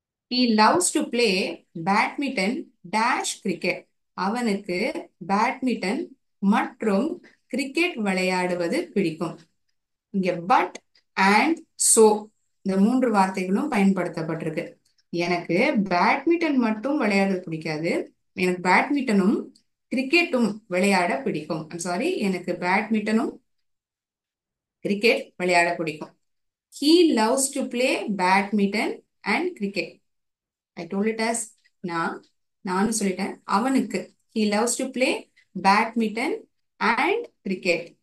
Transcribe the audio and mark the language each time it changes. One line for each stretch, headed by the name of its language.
English: He loves to play badminton dash cricket.
Tamil: அவனுக்கு badminton மற்றும் cricket விளையாடுவது பிடிக்கும். இங்க பட் அண்ட் சோ இந்த மூன்று வார்த்தைகளும் பயன்படுத்தப்பட்டிருக்கு. எனக்கு பேட்மிண்டன் மட்டும் விளையாடுறது பிடிக்காது, எனக்கு பேட்மிண்டனும் கிரிக்கெட்டும் விளையாட பிடிக்கும். சாரி, எனக்கு பேட்மிண்டனும் கிரிக்கெட் விளையாட பிடிக்கும்.
English: He loves to play badminton and cricket. I told it as
Tamil: நானும் சொல்லிட்டேன். அவனுக்கு
English: He loves to play badminton and cricket.